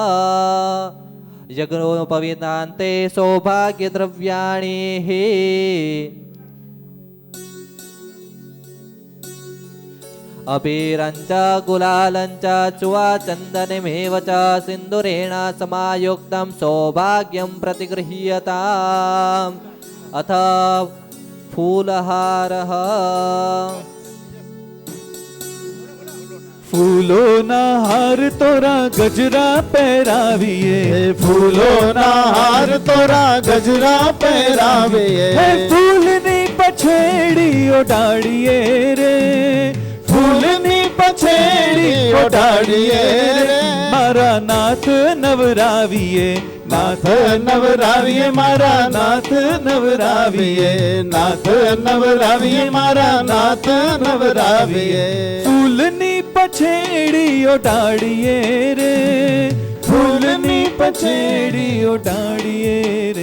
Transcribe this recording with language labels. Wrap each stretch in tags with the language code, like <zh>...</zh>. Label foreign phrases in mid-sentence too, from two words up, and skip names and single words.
<sa>यज्ञोपवीतान्ते सौभाग्यद्रव्याणि अबीरञ्च गुलालञ्च चुवाचन्दनमेव च सिन्दूरेण समायुक्तं सौभाग्यं प्रतिगृह्यताम्. अथ फूलहारः</sa> <gu>ફૂલોના હાર તોરા ગજરા પહેરાવીએ. ફૂલોના હાર તોરા ગજરા પહેરાવીએ. હે ફૂલની પછેડી ઓઢાડીએ રે, ફૂલની પછેડી ઓઢાડીએ રે, મારા નાથ નવરાવીએ, નાથ નવરાવીએ, મારા નાથ નવરાવીએ, નાથ નવરાવીએ, મારા નાથ નવરાવીએ, ફૂલની પછેડી ઓઢાડીએ રે, ફૂલની પછેડી ઓઢાડીએ રે.</gu>